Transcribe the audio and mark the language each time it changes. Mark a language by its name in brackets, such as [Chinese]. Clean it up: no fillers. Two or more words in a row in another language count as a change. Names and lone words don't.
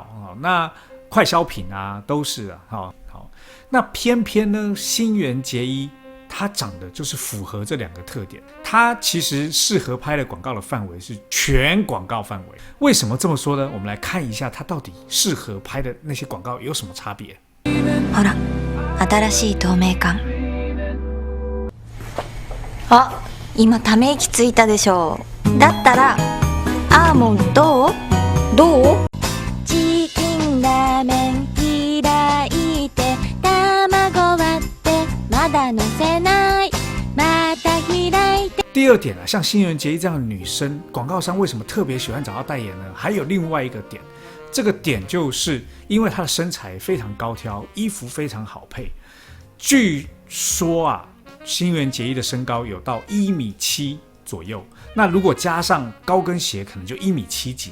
[Chinese] 那快消品啊都是啊。好，那偏偏呢，新垣结衣她长得就是符合这2个特点，她其实适合拍的广告的范围是全广告范围。为什么这么说呢？我们来看一下她到底适合拍的那些广告有什么差别。 [Japanese] ほら、新しい透明感。あ、今ため息ついたでしょ。だったら、アーモンどう？どう？チキンラーメン開いて、卵割ってまだ乗せない。また開いて。 [Chinese] 第2点啊，像新垣结衣这样的女生，广告商为什么特别喜欢找她代言呢？还有另外一个点，这个点就是因为她的身材非常高挑，衣服非常好配。据说啊，新垣结衣的身高有到1.7米左右，那如果加上高跟鞋，可能就1.7米几。